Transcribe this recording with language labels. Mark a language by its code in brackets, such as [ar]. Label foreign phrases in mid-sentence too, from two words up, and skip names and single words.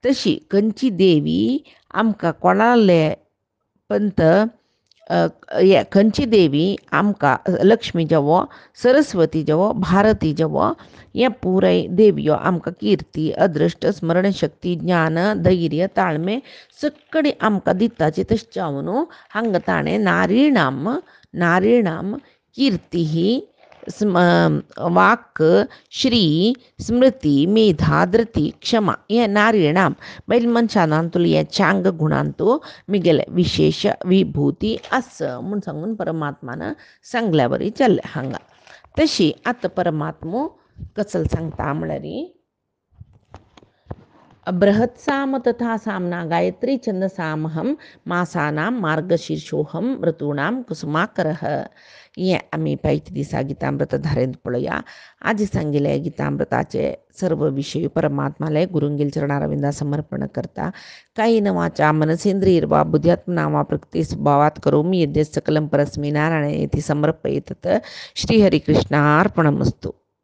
[kok] तशी खंयची देवी आमकां कोणाले पंत खंयची देवी आमकां लक्ष्मी जवो सरस्वती जवो भारती जवो हे पुराय देवियो आमकां कीर्ती अदृश्ट स्मरणशक्ती ज्ञान धैर्य ताळमे सगळी आमकां दिताची तशें जावन हांगा ताणें नारीणाम कीर्ती ही वाक् श्री स्मृती मेधा धृती क्षमा हे नारीणाम बैल मनशानांतूल हे चांग गुणांतू मिगेले विशेष विभूती असं म्हूण सांगून परमात्मान सांगल्या बरी चल्ले हांगा. तशी आतां परमात्मो कसं सांगता म्हळ्यार [sa] बृहत्साम तथा सामना गायत्री छंदसामहम मासानां मार्गशीर्षोहम ऋतूणां कुसुमाकरः. [kok] हे आमी पायच्या दिसा गितामृत धारेंत पळोवया. आजी सांगिल्ले गितामृताचे सर्व विषय परमात्माले गुरुंगेल चरणारविंदा समर्पण करता. [sa] कायेन वाचा मनसेंद्रियर्वा बुद्ध्यात्मना वा प्रकृती स्वभावात् करोमि यद्यत् सकलं परस्मै नारायणे इति समर्पयेत्. श्रीहरिकृष्णार्पणमस्तु.